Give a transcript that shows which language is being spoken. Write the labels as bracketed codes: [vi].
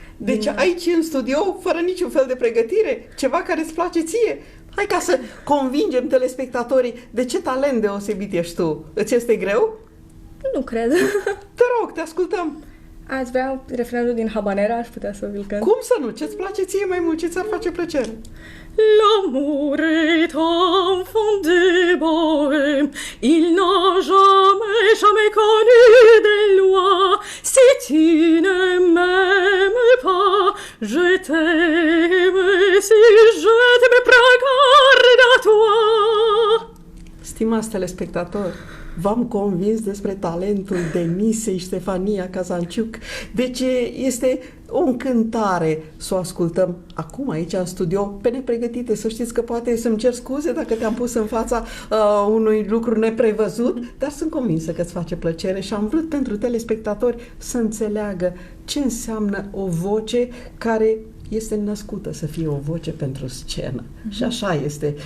[ro] Deci aici în studio, fără niciun fel de pregătire, ceva care îți place ție. Hai ca să convingem telespectatorii de ce talent deosebit ești tu. Îți este greu? Nu cred. Te rog, te ascultăm. Ați vrea refrenul din Habanera? Aș putea să vi-l cânt. Cum să nu? Ce-ți place ție mai mult? Ce ți-ar face plăcere? [fr] L'amour est enfant de bohème, il n'a jamais connu de loi. Si tu ne m'aimes pas, je t'aime, si je t'aime, prends garde à toi. [ro] Stimați telespectatori, v-am convins despre talentul Denisei Ștefania Cazanciuc. Deci este o încântare să o ascultăm acum aici în studio, pe nepregătite. Să știți că poate să-mi cer scuze dacă te-am pus în fața unui lucru neprevăzut, dar sunt convinsă că îți face plăcere și am vrut pentru telespectatori să înțeleagă ce înseamnă o voce care este născută să fie o voce pentru scenă. Și așa este.